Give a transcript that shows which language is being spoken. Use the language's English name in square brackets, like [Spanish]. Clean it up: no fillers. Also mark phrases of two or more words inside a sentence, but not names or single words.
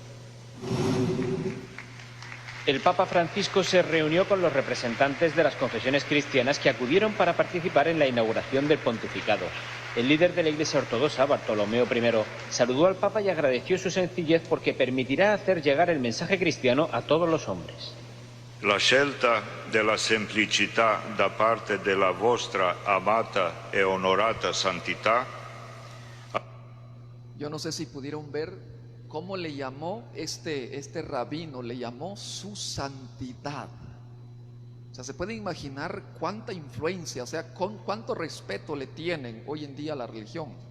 [Spanish] El Papa Francisco se reunió con los representantes de las confesiones cristianas que acudieron para participar en la inauguración del pontificado. El líder de la Iglesia Ortodoxa, Bartolomeo I, saludó al Papa y agradeció su sencillez porque permitirá hacer llegar el mensaje cristiano a todos los hombres. [Italian] La scelta della semplicità da parte della vostra amata e onorata santità. [Spanish] Yo no sé si pudieron ver cómo le llamó este rabino, le llamó su santidad. O sea, se puede imaginar cuánta influencia, o sea, cuánto respeto le tienen hoy en día a la religión.